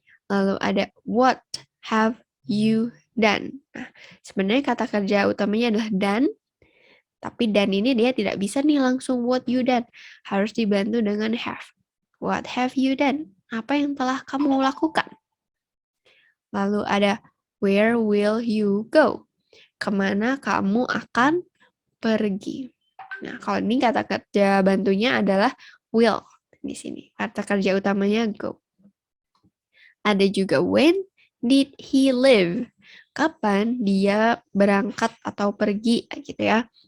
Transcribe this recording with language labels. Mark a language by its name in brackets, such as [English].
[Indonesian] Lalu ada [English] what have you done? [Indonesian] Nah, sebenarnya kata kerja utamanya adalah done, tapi done ini dia tidak bisa nih langsung [English] what you done. [Indonesian] Harus dibantu dengan have. [English] What have you done? [Indonesian] Apa yang telah kamu lakukan? Lalu ada [English] where will you go? [Indonesian] Kemana kamu akan pergi? Nah, kalau ini kata kerja bantunya adalah will di sini. Kata kerja utamanya go. Ada juga [English] when did he leave? [Indonesian] Kapan dia berangkat atau pergi gitu ya.